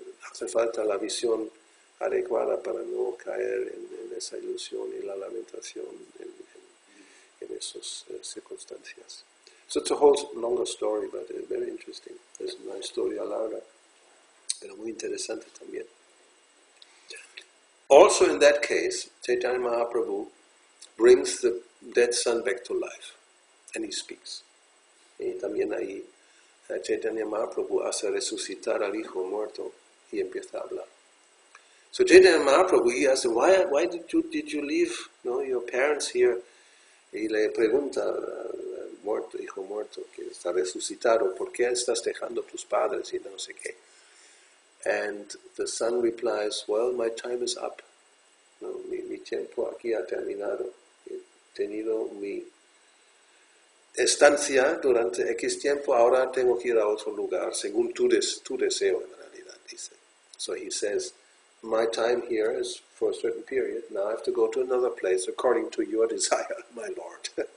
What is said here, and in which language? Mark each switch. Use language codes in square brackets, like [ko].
[es] Hace falta la visión adecuada para no caer en esa ilusión y la lamentación en esas circunstancias. [en] So it's a whole longer story, but very interesting. [es] Es una historia larga, pero muy interesante también. [en] Also in that case, Chaitanya Mahaprabhu brings the dead son back to life, and he speaks. [es] Y también ahí Chaitanya Mahaprabhu hace resucitar al hijo muerto y empieza a hablar. [en] So Chaitanya Mahaprabhu, he asks, why did you leave your parents here? [es] Y le pregunta al muerto, hijo muerto, que está resucitado, ¿por qué estás dejando a tus padres y no sé qué? [en] And the son replies, well, my time is up. [es] Mi tiempo aquí ha terminado. He tenido mi estancia durante X tiempo, ahora tengo que ir a otro lugar, según tu deseo en realidad, dice. [en] So he says, my time here is for a certain period, now I have to go to another place according to your desire, my Lord.